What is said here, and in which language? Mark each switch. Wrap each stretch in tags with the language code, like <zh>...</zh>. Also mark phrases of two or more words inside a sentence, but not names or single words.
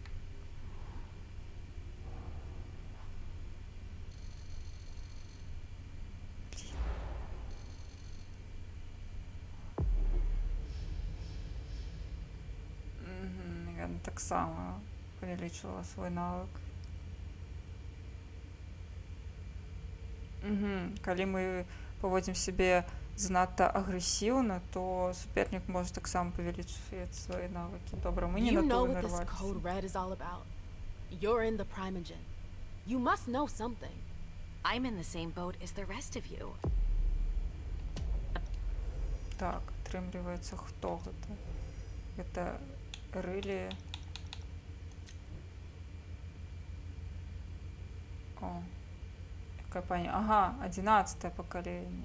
<be>Я таксама павялічыла свой навык. Калі мы паводзім сябе занадта агрэсіўна, то супернік можа таксама павялічыць свае навыкі. Добра, мы не</be> <en>You</en> <be>на</be> <en>know</en> <be>тое</be> <en>what this</en> <be>нарваліся.</be> <en>code red is all about. You're in the Primogen. You must know something. I'm in the same boat as the rest of you.</en> <be>Так, атрымліваецца, хто гэта? Гэта Рылі. О, якая пані. Ага, 11-е пакаленне.</be>